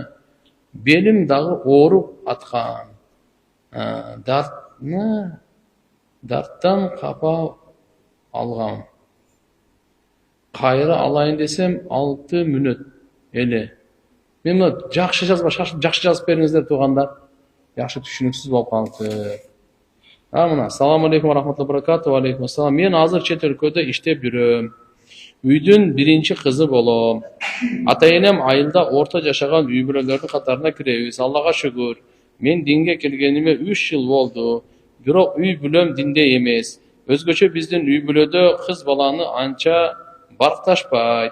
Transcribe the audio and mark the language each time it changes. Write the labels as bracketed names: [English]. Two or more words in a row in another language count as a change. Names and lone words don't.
[Kyrgyz] Белим дагы ооруп аткан. Дарттан капа алгам. Кайра алайын десем 6 мүнөт эле. Мен жакшы жазып бериңиздер туугандар. Жакшы түшүнүксүз болуп калды. Мына, [Arabic] السلام عليكم ورحمة الله وبركاته. وعليكم السلام. [Kyrgyz] Мен азыр чет өлкөдө иштеп жүрөм. Үйдүн биринчи кызы болом. Ата-энем айылда орто жашаган үй бүлөлөрдүн катарына киребиз. Аллага шүгүр. Мен динге келгениме 3 жыл болду. Бирок үй бүлөм динде эмес. Өзгөчө биздин үй бүлөдө кыз баланы анча баркташпайт.